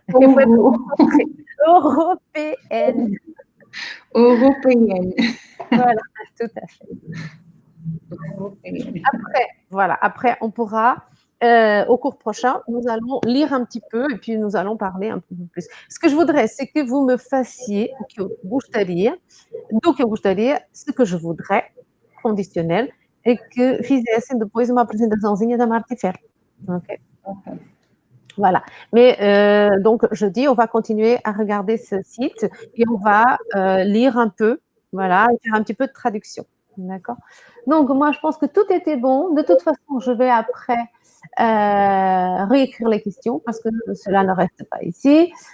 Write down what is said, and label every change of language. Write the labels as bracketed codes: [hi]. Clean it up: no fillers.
[fr] Il faut être concentré. Européenne. Européenne. Voilà, tout à fait. Européenne. Après, on pourra, au cours prochain, nous allons lire un petit peu et puis nous allons parler un peu plus. Ce que je voudrais, c'est que vous me fassiez [pt] o que eu gostaria, do que eu gostaria, [fr] ce que je voudrais, conditionnel, [pt] é que fizessem depois uma apresentaçãozinha da Marti Fer. [fr] Ok? Voilà. Mais donc, je dis, on va continuer à regarder ce site et on va lire un peu, voilà, et faire un petit peu de traduction. D'accord? Donc, moi, je pense que tout était bon. De toute façon, je vais après réécrire les questions parce que cela ne reste pas ici.